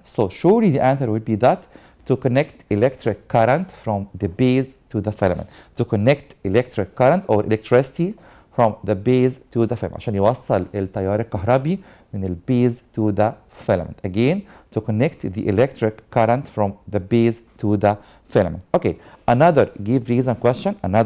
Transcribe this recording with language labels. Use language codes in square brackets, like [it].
[en] So surely the answer would be that to connect electric current from the base to the filament. To connect electric current or electricity from the base to the filament. [ar] عشان يوصل التيار الكهربي من البيز [en] to the filament. Again, to connect the electric current from the base to the filament. Okay, another give reason question.